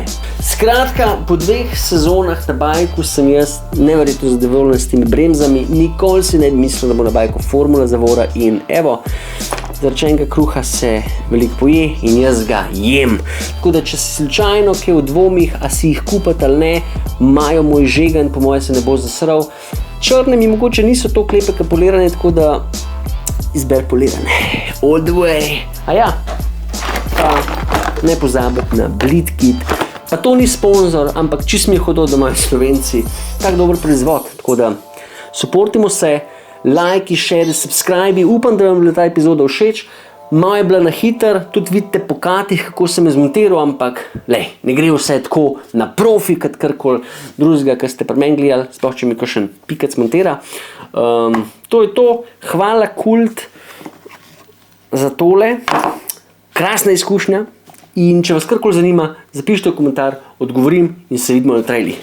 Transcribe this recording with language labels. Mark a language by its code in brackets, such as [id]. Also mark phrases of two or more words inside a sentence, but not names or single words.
[sl] Skratka, po 2 sezonah na bajku sem jaz neverjetno zadovoljen s temi bremzami, nikoli si ne bi mislil, da bo na bajku formula zavora in evo, zarečenega kruha se veliko poje in jaz ga jem. Tako da, če si slučajno kaj v dvomih, a si jih kupati ali ne, imajo moj žegen, po moje se ne bo zasral. Črne mi mogoče niso toliko lepe kot polirane, tako da izber polirane. [en] All the way. [sl] A ja, pa ne pozabiti na Blidkit. Pa to ni sponzor, ampak čisto mi je hodil, da imajo Slovenci tak dober proizvod. Tako da, supportimo se, [en] like, share, subscribe. [sl] Upam, da vam je bila ta epizoda všeč. Malo je bila na hiter, tudi vidite po katih, kako sem je zmontiral, ampak ne gre vse tako na profi, kot karkoli drugega, kar ste pri meni gledali, sploh če mi kakšen pikec montira. To je to, hvala Kult za tole, krasna izkušnja in če vas karkoli zanima, zapišite v komentar, odgovorim in se vidimo na trailih.